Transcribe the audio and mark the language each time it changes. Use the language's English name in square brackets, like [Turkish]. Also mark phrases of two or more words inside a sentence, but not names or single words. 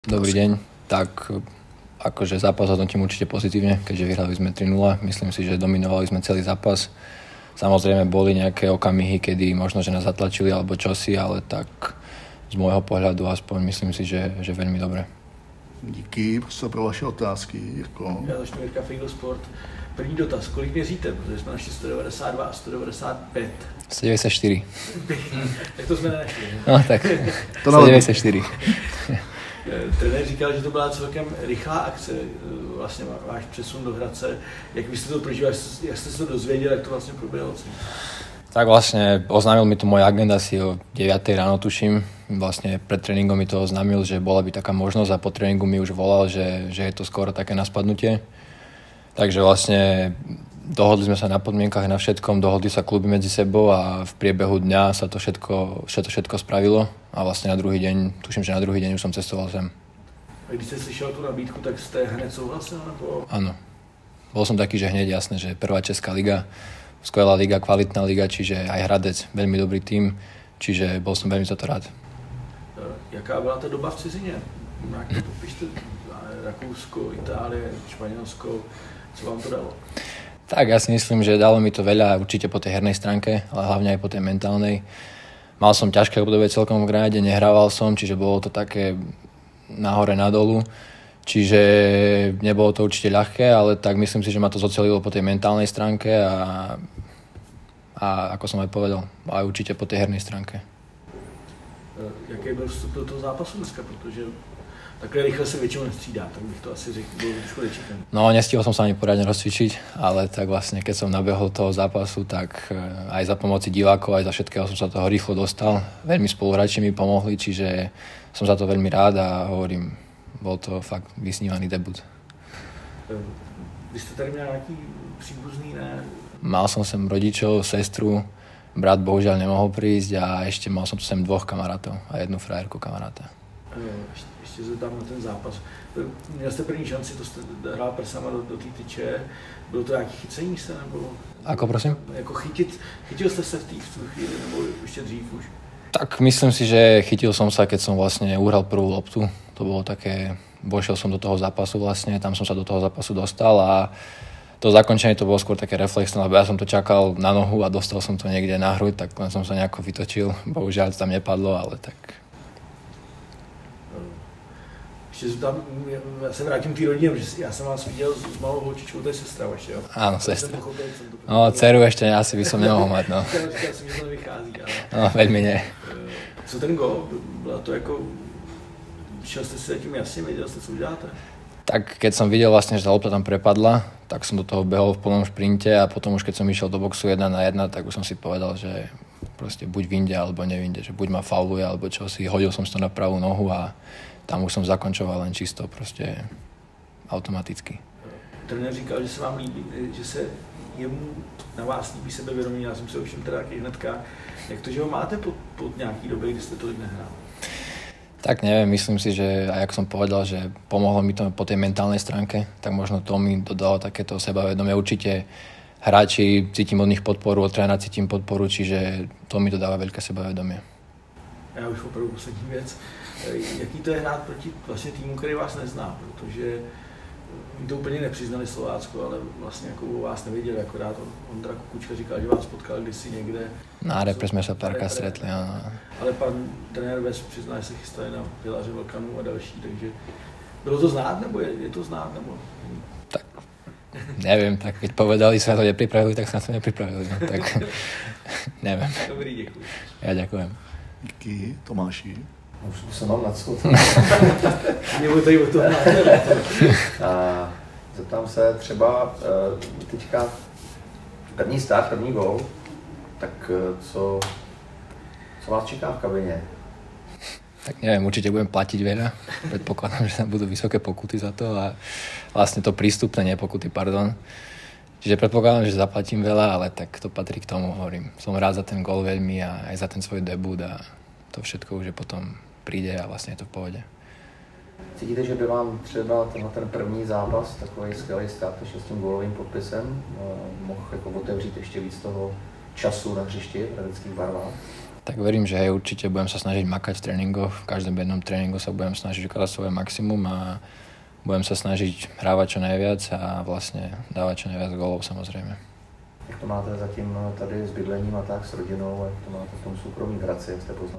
[Slovak] Dobrý deň. Tak akože zápas hodnotím určite pozitívne, keďže vyhrali sme 3-0. Myslím si, že dominovali sme celý zápas. Samozrejme boli nejaké okamihy, kedy možno, že nás zatlačili alebo čosi, ale tak z môjho pohľadu aspoň myslím si, že veľmi dobre. [Czech] Díky, prostor pro vaše otázky, Jirko. Já začnu Jirka Fejdo Sport. První dotaz, kolik měříte, protože jsme našli 192 a 195. 194. Tak to jsme nenašli. No tak, 194. Trenér říkal, že to byla celkem rychlá akce, vlastně váš přesun do Hradce. Jak vy jste to prožívali, jak jste se to dozvěděli, jak to vlastně proběhlo? [Slovak] Tak vlastne oznámil mi to môj agent asi o 9 ráno, tuším. Vlastne pred tréningom mi to oznámil, že bola by taká možnosť a po tréningu mi už volal, že je to skoro také na spadnutie. Takže vlastne dohodli sme sa na podmienkach, na všetkom, dohodli sa kluby medzi sebou a v priebehu dňa sa to všetko spravilo a vlastne na druhý deň, tuším, že na druhý deň už som cestoval sem. [Czech] A když ste slyšel tú nabídku, tak ste hned souhlasil? Nebo... [Slovak] Áno. Bol som taký, že hneď jasné, že prvá česká liga, skvelá liga, kvalitná liga, čiže aj Hradec, veľmi dobrý tým, čiže bol som veľmi za to rád. [Czech] Jaká byla ta doba v cizině? Jak to popište? Rakousko, Itálie, Španělsko, co vám to dalo? [Slovak] Tak ja si myslím, že dalo mi to veľa určite po tej hernej stránke, ale hlavne aj po tej mentálnej. Mal som ťažké obdobie celkom v Granade, nehrával som, čiže bolo to také nahore nadolu. Čiže nebolo to určite ľahké, ale tak myslím si, že ma to zocelilo po tej mentálnej stránke a ako som aj povedal, aj určite po tej hernej stránke. [Czech] Jaký byl vstup do toho zápasu dneska, protože takhle rychle se většinou nestřídá, tak bych to asi řekl, bylo trošku nečekané. [Slovak] No, nestihol som sa ani poriadne rozcvičiť, ale tak vlastne, keď som nabehol toho zápasu, tak aj za pomoci divákov, aj za všetkého som sa toho rýchlo dostal. Veľmi spoluhráči mi pomohli, čiže som za to veľmi rád a hovorím, bol to fakt vysnívaný debut. [Czech] Vy ste tady měl nejaký příbuzný, ne? [Slovak] Mal som sem rodičov, sestru, brat bohužiaľ nemohol prísť a ešte mal som tu sem 2 kamarátov a 1 frajerku kamaráta. [Czech] Ještě se tam na ten zápas. Měl jste první šanci, to jste hrál prsama do té tyče. Bylo to nějaké chycení se, nebo... [Slovak] Ako prosím? [Czech] Jako chytil jste se v tu chvíli, nebo ještě dřív už? [Slovak] Tak myslím si, že chytil som sa, keď som vlastne uhral prvú loptu. To bolo také, vošiel som do toho zápasu vlastne, tam som sa do toho zápasu dostal a to zakončenie to bolo skôr také reflexné, lebo ja som to čakal na nohu a dostal som to niekde na hruď, tak len som sa nejako vytočil. Bohužiaľ tam nepadlo, ale tak... [Czech] Já se vrátím k té rodině, protože já jsem vás viděl s malou holčičkou, to je sestra vaše, jo? [Slovak] Áno, sestra. No, dceru ešte asi by som nemohol mať, no. [Czech] Já jsem, že to nevychází, ale... [Slovak] No, veľmi ne. [Czech] Co ten gól? Byla to jako... Šel jste si tím jasně, věděl jste, co uděláte? [Slovak] Tak keď som videl vlastne, že tá lopta tam prepadla, tak som do toho behol v plnom šprinte a potom už keď som išiel do boxu 1 na 1, tak už som si povedal, že proste buď vinde alebo nevinde, že buď ma fauluje alebo čo si, hodil som si to na pravú nohu a tam už som zakončoval len čisto proste automaticky. [Czech] Trenér říkal, že se vám líbí, že se jemu na vás líbí sebevědomí, já jsem se ovšem teda taky hnedka. Jak to, že ho máte po nějaký době, kdy jste tolik nehrál? [Slovak] Tak neviem, myslím si, že aj ako som povedal, že pomohlo mi to po tej mentálnej stránke, tak možno to mi dodalo takéto sebavedomie. Určite hráči cítim od nich podporu, od trénera cítim podporu, čiže to mi dodáva veľké sebavedomie. [Czech] Já už opravdu poslední věc. Jaký to je hrát proti vlastně týmu, který vás nezná, protože mi to úplně nepřiznali Slovácko, ale vlastně jako o vás nevěděli, akorát Ondra Kukučka říkal, že vás potkal kdysi někde. [Slovak] Na repre sme sa párkrát stretli, áno. [Czech] Ale pan trenér Ves přiznal, že se chystali na Pilaře Vlkanů a další, takže bylo to znát, nebo je to znát, nebo? [Slovak] Tak neviem, tak keď povedali, sa na to nepripravili, tak sa na to nepripravili, no, tak neviem. [Czech] Dobrý, děkuji. [Slovak] Ja ďakujem. [Czech] Díky, Tomáši. Už se mám na co. Nebo tady o tom Zeptám se třeba teďka první start, první gól, tak co vás čeká v kabině? [Slovak] Tak neviem, určite budem platiť veľa. Predpokladám, že tam budú vysoké pokuty za to a vlastne to prístupné, nie pokuty, pardon. Čiže predpokladám, že zaplatím veľa, ale tak to patrí k tomu, hovorím. Som rád za ten gól veľmi a aj za ten svoj debut a to všetko už je potom príde a vlastne je to v pohode. [Czech] Cítíte, že by vám třeba ten první zápas, takový skvělý start s tím gólovým podpisem, mohl jako otevřít ještě víc toho času na hřišti v hradeckých barvách? [Slovak] Tak verím, že hej, určite budem sa snažiť makať v tréningoch. V každom jednom tréningu sa budem snažiť ukázať svoje maximum a budem sa snažiť hrávať čo najviac a vlastne dávať čo najviac gólov samozrejme. [Czech] Jak to máte zatím tady s bydlením a tak, s rodinou, jak to máte v tom súkromí v Hradci, jak ste poznali?